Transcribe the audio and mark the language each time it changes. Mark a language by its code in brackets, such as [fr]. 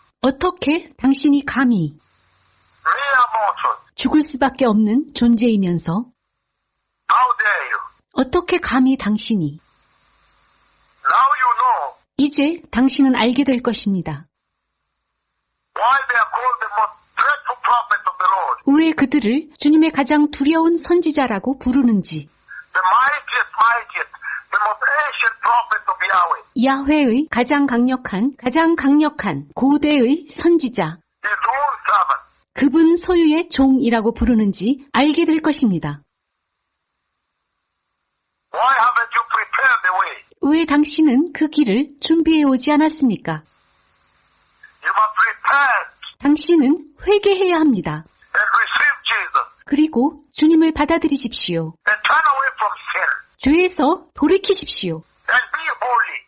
[ko] 어떻게 당신이 감히 [en] Mere mortal. [ko] 죽을 수밖에 없는 존재이면서 [en] How dare you? [ko] 어떻게 감히 당신이 [en] Now you know [ko] 이제 당신은 알게 될 것입니다. [en] why they are called the most dreadful prophets of the Lord. [ko] 왜 그들을 주님의 가장 두려운 선지자라고 부르는지 [en] The mightiest, the most ancient prophets of Yahweh. [ko] 야훼의 가장 강력한 고대의 선지자 [en] His own servant. [ko] 그분 소유의 종이라고 부르는지 알게 될 것입니다. [en] Why haven't you prepared the way? [ko] 왜 당신은 그 길을 준비해 오지 않았습니까? [en] You must repent [ko] 당신은 회개해야 합니다. [en] and receive Jesus [ko] 그리고 주님을 받아들이십시오. [en] and turn away from sin [ko] 죄에서 돌이키십시오. [en] and be holy.